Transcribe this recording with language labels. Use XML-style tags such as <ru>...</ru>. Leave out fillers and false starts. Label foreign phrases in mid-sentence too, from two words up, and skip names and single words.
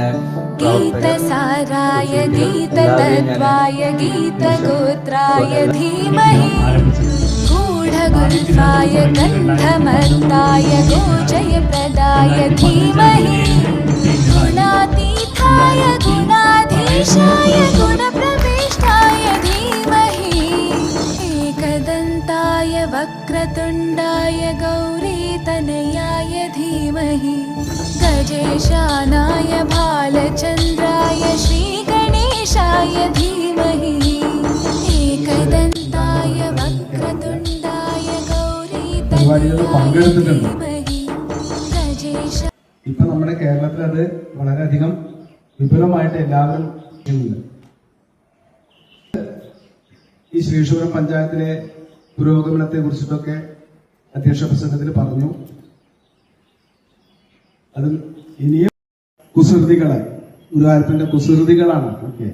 <sa>ഗീതസാരായ ഗീതതത്വായ ഗീതഗോത്രായ ധീമഹി ഗൂഢഗുൽഫായ ഗന്ധമത്തായ ഗോചയപ്രദായ ധീമഹി ഗുണാതീതായ ഗുണാധീശായ ഗുണപ്രവിഷ്ടായ ധീമഹി एकदन्ताय वक्रतुण्डाय गौरीतनयाय धीमहि गजेशानाय भालचन्द्राय श्रीगणेशाय धीमहि एकदन्ताय वक्रतुण्डाय गौरीतनयाय धीमहि गजेश</sa> <ml>ഇപ്പൊ നമ്മുടെ കേരളത്തിൽ അത് വളരെയധികം വിപുലമായിട്ട് എല്ലാവരും ചെയ്യുന്നുണ്ട്. ഈ ശ്രീശൂരം പഞ്ചായത്തിലെ പുരോഗമനത്തെ കുറിച്ചിട്ടൊക്കെ അധ്യക്ഷ പ്രസംഗത്തിൽ പറഞ്ഞു. അത് ഇനിയും കുസൃതികളായി ഗുരുവായൂരപ്പന്റെ കുസൃതികളാണ് ഒക്കെ.</ml>